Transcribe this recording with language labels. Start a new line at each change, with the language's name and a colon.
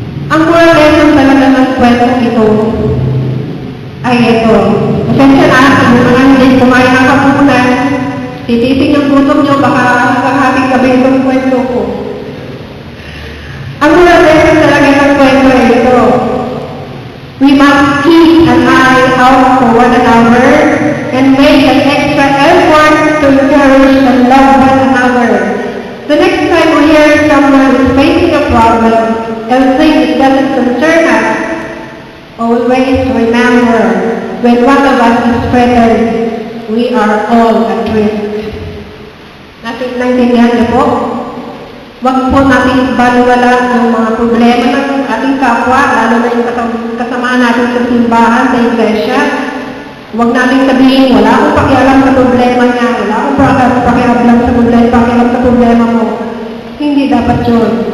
Filipino: Ang moral lesson talaga ng kwentong ito ay ito. Pasensya na, yung mga hindi kumain ng kapunan, tititing ang gutom nyo, baka kakahating gabi itong kwento ko. Ang moral lesson talaga ng kwento ay ito.
English: We must keep an eye out for one another and make an extra effort to encourage and love one another. The next time we hear someone is facing a problem and think it doesn't concern us, always remember, when one of us is threatened, we are all at risk.
Filipino: Naintindihan niyo po? Huwag po natin baliwala ng mga problema ng ating kapwa, lalo na yung kasamaan natin sa simbahan, sa iglesia. Huwag natin sabihin, wala akong pakialam sa problema niya, wala akong pakialam sa problema mo. Hindi dapat yun.